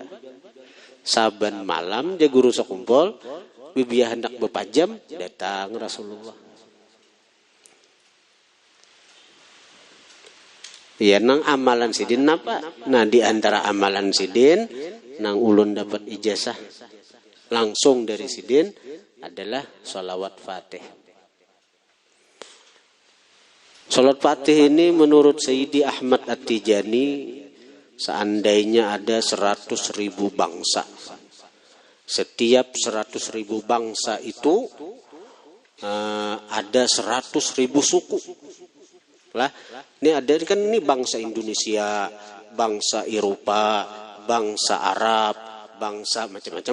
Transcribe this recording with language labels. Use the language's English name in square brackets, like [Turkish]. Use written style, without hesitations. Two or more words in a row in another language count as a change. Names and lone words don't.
[Banjar] Saban malam dia guru sakumpul bibia hendak beberapa jam datang Rasulullah. Ya nang amalan sidin apa? Nah di antara amalan sidin nang ulun dapat ijazah langsung dari sidin adalah sholawat Fatih. [Indonesian] Sholawat Fatih ini menurut Sayyidi Ahmad At-Tijani seandainya ada 100.000 bangsa. Setiap 100.000 bangsa itu ada 100.000 suku. Lah, ini ada kan ini bangsa Indonesia, bangsa Eropa, bangsa Arab, bangsa macam-macam.